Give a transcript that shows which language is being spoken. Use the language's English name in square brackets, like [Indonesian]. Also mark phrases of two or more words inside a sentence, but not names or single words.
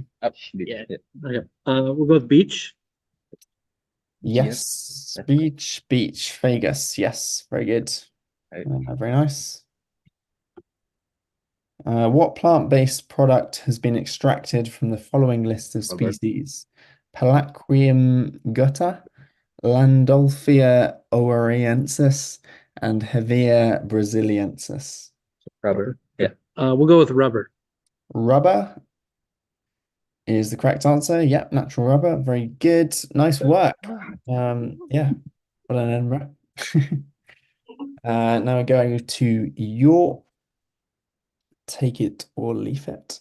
[English] Yeah. Okay. We'll go with beech. Yes. Beech, fagus. Yes, very good. Very nice. What plant-based product has been extracted from the following list of species? Palaquium gutta, Landolphia owarensis, and Hevea brasiliensis. Rubber. Yeah. We'll go with rubber. Rubber is the correct answer. Yep, natural rubber. Very good. Nice work. Yeah. Well done, Edinburgh. Now we're going to your take it or leave it.